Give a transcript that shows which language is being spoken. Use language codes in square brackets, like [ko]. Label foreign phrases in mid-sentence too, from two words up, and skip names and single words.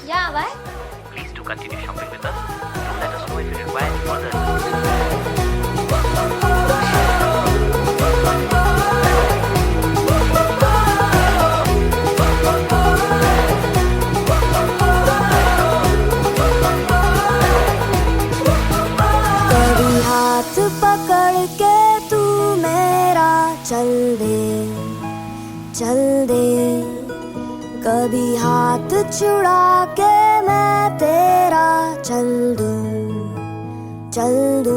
[en] Yeah, why? Please do continue shopping with us. Do let us know if you require any further. [hi] कभी हाथ पकड़ के तू मेरा चल दे, कभी हाथ छुड़ा के मैं तेरा चल दूं, चल दूं।